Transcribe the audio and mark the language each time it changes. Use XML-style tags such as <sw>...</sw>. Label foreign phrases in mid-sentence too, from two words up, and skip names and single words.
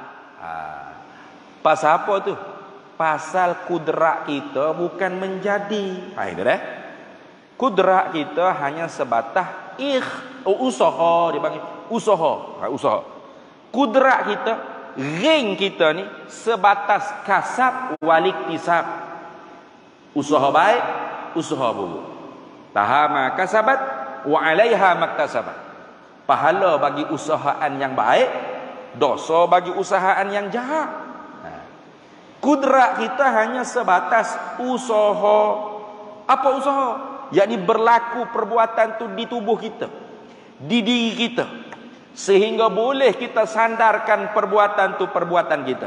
<ms>Pasal apa tu? Pasal kudrat kita bukan menjadi. Itu dah. Kudrat kita hanya sebatas usaha, dia panggil usaha. Kudrat kita, ring kita ni sebatas</ms> <ar>كسب واكتساب.</ar> <ms>Usaha baik, usaha buruk.</ms> <ar>لها ما كسبت وعليها ما اكتسبت.</ar> <ms>Pahala bagi usahaan yang baik, dosa bagi usahaan yang jahat. Kudrat kita hanya sebatas usaha. Apa usaha? Yakni berlaku perbuatan tu di tubuh kita, di diri kita, sehingga boleh kita sandarkan perbuatan tu perbuatan kita.</ms>